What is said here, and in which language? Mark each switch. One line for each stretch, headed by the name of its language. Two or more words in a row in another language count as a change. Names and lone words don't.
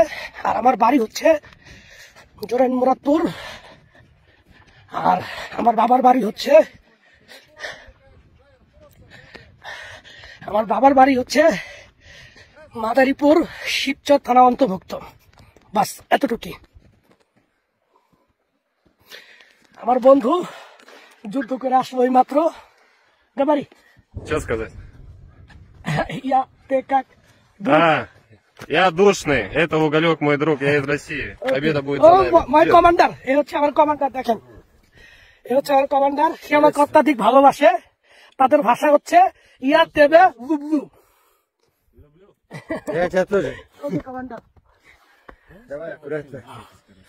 Bangla: আর আমার বাড়ি হচ্ছে জোরাইন মুরাদপুর, আর আমার বাবার বাড়ি হচ্ছে মাদারীপুর শিবচর থানা অন্তর্ভুক্ত। বাস এতটুকুই। আমার বন্ধু যুদ্ধ করে আসলো এই মাত্র। বাড়ি
Russian: Что сказать? ты как? Я душный. Это Уголек, мой друг. Я из России. Победа будет за нами.
English: my commander,
Bangla: এ হচ্ছে আমার কমান্ডার। দেখেন, এ হচ্ছে আমার কমান্ডার। সে আমাকে অত্যাধিক ভালোবাসে। তাদের ভাষা হচ্ছে
Russian: я тебя люблю. Я тебя тоже.
Bangla: কমান্ডার,
Russian: Давай, аккуратно.